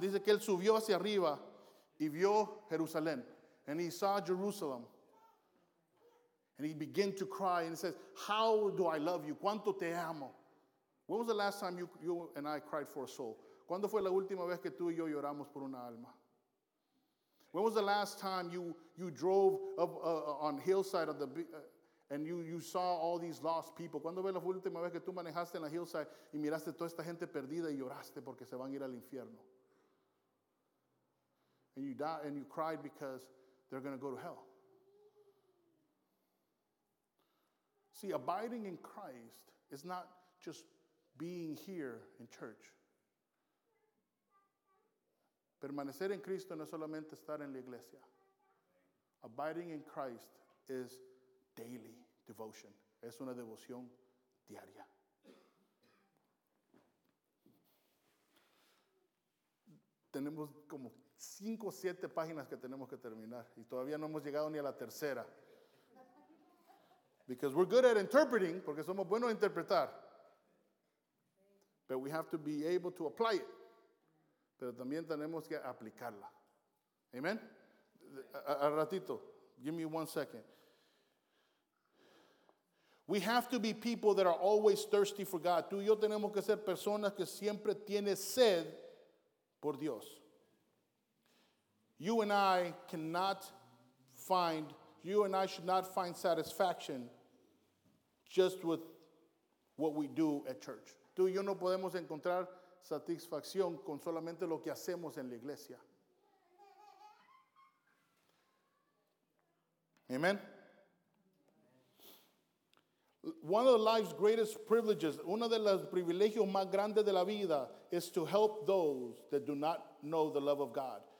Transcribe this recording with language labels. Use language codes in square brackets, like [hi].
[es] Dice que él subió hacia arriba y vio Jerusalén. [en] And he saw Jerusalem. And he began to cry and says, how do I love you? [es] ¿Cuánto te amo? [en] When was the last time you and I cried for a soul? [es] ¿Cuándo fue la última vez que tú y yo lloramos por una alma? [en] When was the last time you drove up on hillside of the and you saw all these lost people? [es] ¿Cuándo fue la última vez que tú manejaste en la hillside y miraste toda esta gente perdida y lloraste porque se van a ir al infierno? [en] And you died and you cried because they're going to go to hell. See, abiding in Christ is not just being here in church. [es] Permanecer en Cristo no es solamente estar en la iglesia. [en] Abiding in Christ is daily devotion. [es] Es una devoción diaria. Tenemos como 5 o 7 páginas que tenemos que terminar y todavía no hemos llegado ni a la tercera. [en] Because we're good at interpreting, [es] porque somos buenos a interpretar. [en] But we have to be able to apply it. [es] Pero también tenemos que aplicarla. Amen? Al ratito. [en] Give me 1 second. We have to be people that are always thirsty for God. [es] Tú y yo tenemos que ser personas que siempre tienen sed por Dios. [en] You and I cannot find, you and I should not find satisfaction just with what we do at church. [es] Tú y yo no podemos encontrar satisfacción con solamente lo que hacemos en la iglesia. [en] Amen. One of life's greatest privileges, [es] uno de los privilegios más grandes de la vida, [en] is to help those that do not know the love of God.